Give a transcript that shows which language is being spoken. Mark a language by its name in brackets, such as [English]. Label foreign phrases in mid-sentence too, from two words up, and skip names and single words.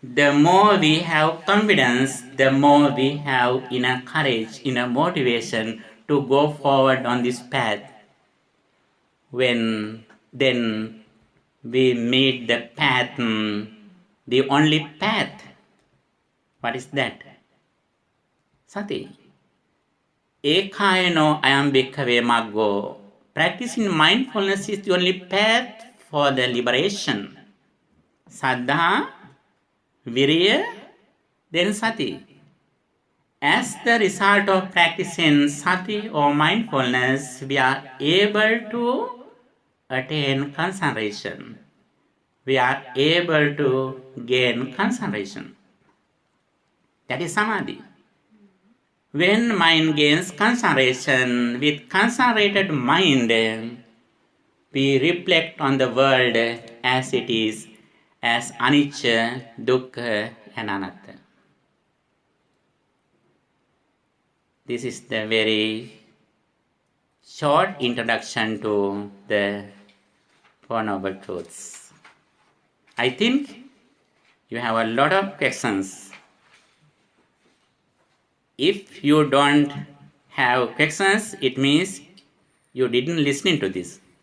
[English] The more we have confidence, the more we have inner courage, inner motivation to go forward on this path. When then we meet the path, the only path. What is that? Sati. [Pali] Ekayano ayam bhikkhave maggo. [English] Practicing mindfulness is the only path for the liberation. Saddha, Virya, then Sati. As the result of practicing Sati or mindfulness, we are able to attain concentration. We are able to gain concentration. That is Samadhi. When mind gains concentration, with concentrated mind, we reflect on the world as it is, as anicca, dukkha, and anatta. This is the very short introduction to the Four Noble Truths. I think you have a lot of questions. If you don't have questions, it means you didn't listen to this.